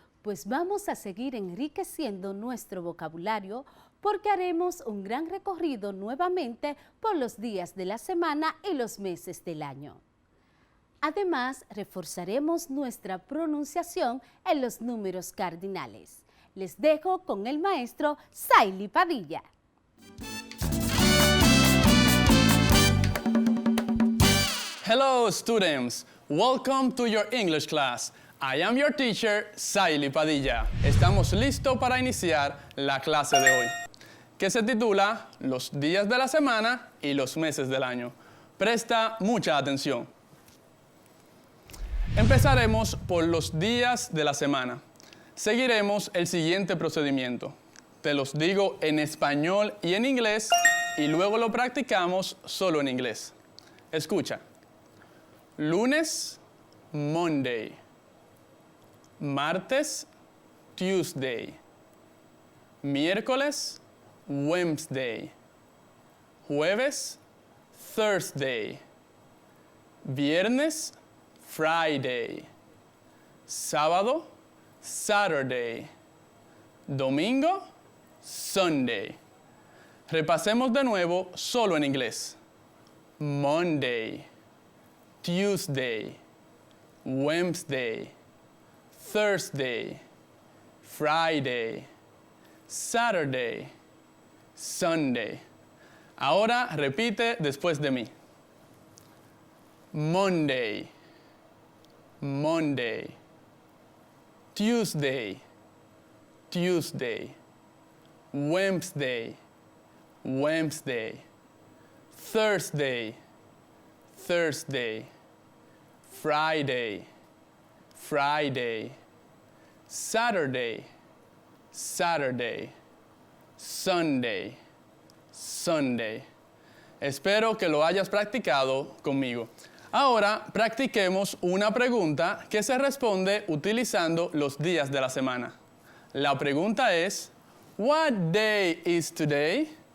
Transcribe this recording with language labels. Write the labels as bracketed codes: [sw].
[es] Pues vamos a seguir enriqueciendo nuestro vocabulario porque haremos un gran recorrido nuevamente por los días de la semana y los meses del año. Además, reforzaremos nuestra pronunciación en los números cardinales. Les dejo con el maestro Saily Padilla. [en] Hello students, welcome to your English class. I am your teacher, Saily Padilla. [es] Estamos listos para iniciar la clase de hoy, que se titula Los días de la semana y los meses del año. Presta mucha atención. Empezaremos por los días de la semana. Seguiremos el siguiente procedimiento. Te los digo en español y en inglés y luego lo practicamos solo en inglés. Escucha. Lunes, Monday. Martes, Tuesday. Miércoles, Wednesday. Jueves, Thursday. Viernes, Friday. Sábado, Saturday. Domingo, Sunday. Repasemos de nuevo solo en inglés. [en] Monday, Tuesday, Wednesday, Thursday, Friday, Saturday, Sunday. [es] Ahora repite después de mí. [en] Monday, Monday, Tuesday, Tuesday, Wednesday, Wednesday, Thursday, Thursday, Friday, Friday, Saturday, Saturday, Sunday, Sunday. [es] Espero que lo hayas practicado conmigo. Ahora practiquemos una pregunta que se responde utilizando los días de la semana. La pregunta es, [en] what day is today?